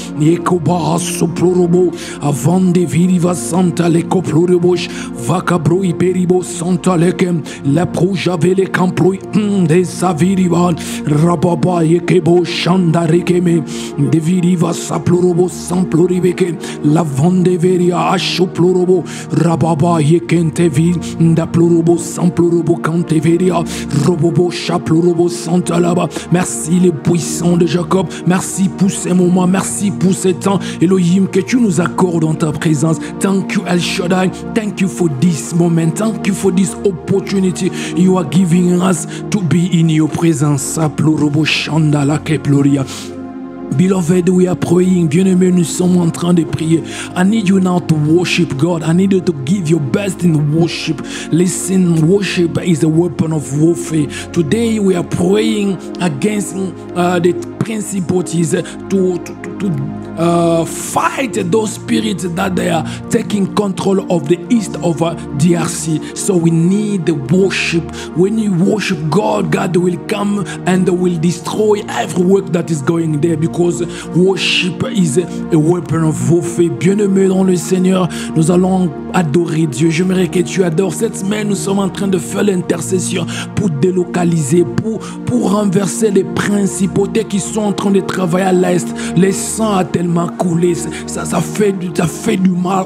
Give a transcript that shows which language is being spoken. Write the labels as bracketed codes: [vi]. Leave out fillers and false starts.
[fr] Yekoba soplorobo, avant de viriva santa le coplorobosh, vacabro iberibo santa lekem, la projave le camploi, de savirivan, rababa yekebo shandarekeme, de viriva saplorobo samploribeke, la vande veria achoplorobo. Rababa yekentevi da plorobo sans plorobo canteveria robobo chaplorobo santalaba. Merci les puissants de Jacob, merci pour ces moments, merci pour ces temps Elohim que tu nous accordes dans ta présence. [en] Thank you El Shaddai, thank you for this moment, thank you for this opportunity you are giving us to be in your presence. Plorobo chandala keploria. Beloved, we are praying. [fr] Bien-aimés, nous sommes en train de prier. [en] I need you now to worship God. I need you to give your best in worship. Listen, worship is a weapon of warfare. Today we are praying against the principalities to fight those spirits that they are taking control of the east of DRC. So we need the worship. When you worship God, God will come and will destroy every work that is going there, because worship is a weapon of warfare. [fr] Bien-aimés dans le Seigneur, nous allons adorer Dieu. J'aimerais que tu adores. Cette semaine, nous sommes en train de faire l'intercession pour délocaliser, pour renverser les principautés qui sont en train de travailler à l'est. Le sang a tellement coulé, ça fait du mal.